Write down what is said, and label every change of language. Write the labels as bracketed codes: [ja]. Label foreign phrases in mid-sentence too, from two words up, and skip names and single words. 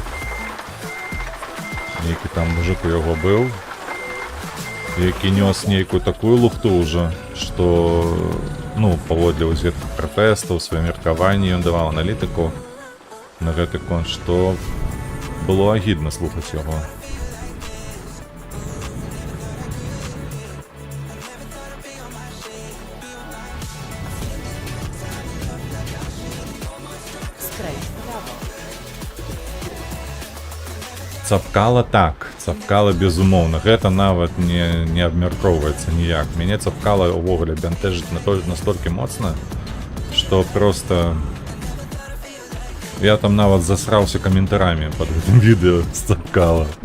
[be] Нейкі там мужик у яго быў, які нёс нейкую такую лухту ўжо, што, ну, паводле вось гэтых пратэстаў, сваё меркаванне ён даваў аналітыку на гэты конт, што было агідна слухаць яго. [pl] Skręć w prawo. [be] Цапкала так, цапкала безумоўна. Гэта нават не абмяркоўваецца ніяк. Мяне цапкала ўвогуле бянтэжыць настолькі моцна, што проста Я там нават засраўся каментарамі пад гэтым відэо з Цапкала.